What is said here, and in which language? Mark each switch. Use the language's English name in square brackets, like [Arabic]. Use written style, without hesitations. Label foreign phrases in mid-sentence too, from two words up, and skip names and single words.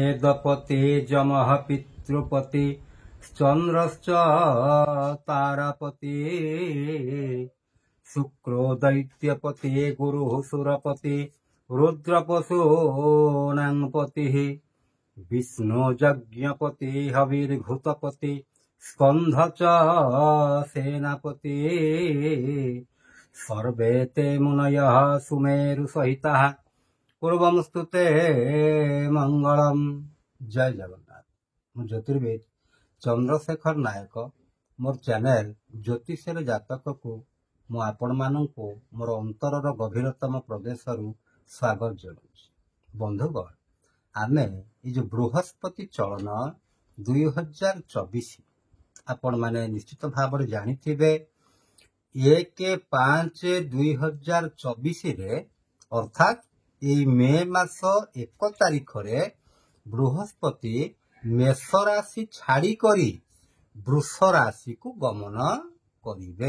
[Sanskrit] बुधपते जमः पितृपते चंद्रश्च तारापते शुक्रो दैत्यपते गुरुः सुरपते रुद्रपशूनां पतिः विष्णु यज्ञपते हविर्भूतपते स्कंध च सेनापते सर्वे ते मुनयः सुमेरु सहितः पूर्वमस्तु ते मंगलम। [Odia] ଜୟ ଜଗନ୍ନାଥ। ମୁଁ ଜ୍ୟୋତିର୍ବେଦ ଚନ୍ଦ୍ରଶେଖର ନାୟକ ମୋର ଚ୍ୟାନେଲ ଜ୍ୟୋତିଷର ଜାତକ କୁ ମୁଁ ଆପଣ ମାନଙ୍କୁ ମୋର ଅନ୍ତରର ଗଭୀରତମ ପ୍ରଦେଶ ସ୍ୱାଗତ ଜଣାଏଁ। ବନ୍ଧୁଗଣ ଆମେ ଯେ ଯୋ ବୃହସ୍ପତି ଚଳନ 2024 ଆପଣ ମାନେ ନିଶ୍ଚିତ ଭାବ ଜାଣିଥିବେ 1/5/2024 ରେ ଅର୍ଥାତ ଏ ମେ ମାସ 1 ତାରିଖ ରେ ବୃହସ୍ପତି ମେଷ ରାଶି ଛାଡ଼ି କରି ବୃଷ ରାଶି କୁ ଗମନ କରିବେ।